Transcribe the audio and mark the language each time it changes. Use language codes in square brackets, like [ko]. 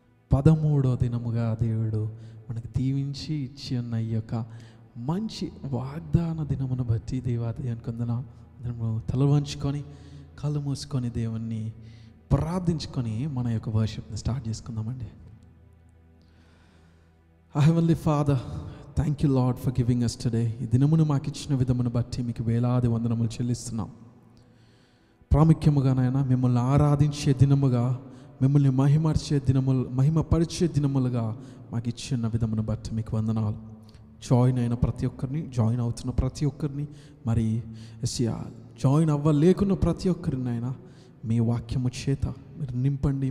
[te] 13వ దినముగా దేవుడు మనకు దీవించి ఇచ్చి ఉన్న ఈ యొక్క మంచి వాగ్దాన దినమును బట్టి దేవాతి దేవునికి వందనాలు. అందరము తల వంచుకొని కళ్ళు మూసుకొని దేవుణ్ణి ప్రార్థించుకొని మన యొక్క వర్షిప్ని స్టార్ట్ చేసుకుందామండి. [en] Heavenly Father, thank you Lord for giving us today. [te] ఈ దినమును మాకు ఇచ్చిన విధమును బట్టి మీకు వేలాది వందనములు చెల్లిస్తున్నాం. ప్రాముఖ్యముగా నాయన మిమ్మల్ని ఆరాధించే దినముగా, మిమ్మల్ని మహిమపరిచే దినములుగా మాకు ఇచ్చిన విధమును బట్టి మీకు వందనాలు. జాయిన్ అయిన ప్రతి ఒక్కరిని, జాయిన్ అవుతున్న ప్రతి ఒక్కరిని, మరి జాయిన్ అవ్వలేకున్న ప్రతి ఒక్కరిని అయినా మీ వాక్యము చేత మీరు నింపండి.